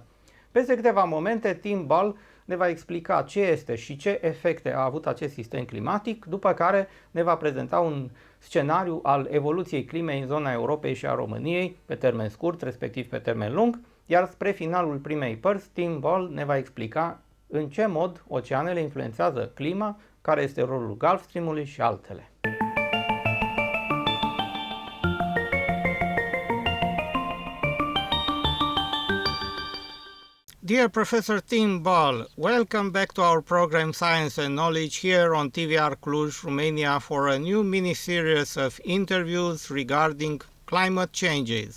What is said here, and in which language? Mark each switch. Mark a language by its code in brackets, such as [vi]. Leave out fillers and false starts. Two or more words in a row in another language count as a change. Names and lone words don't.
[ro] Peste câteva momente, Tim Ball ne va explica ce este și ce efecte a avut acest sistem climatic, după care ne va prezenta un scenariu al evoluției climei în zona Europei și a României, pe termen scurt, respectiv pe termen lung, iar spre finalul primei părți, Tim Ball ne va explica în ce mod oceanele influențează clima, care este rolul Gulf Stream-ului și altele. [en] Dear Professor Tim Ball, welcome back to our program Science and Knowledge here on TVR Cluj, Romania for a new mini-series of interviews regarding climate changes.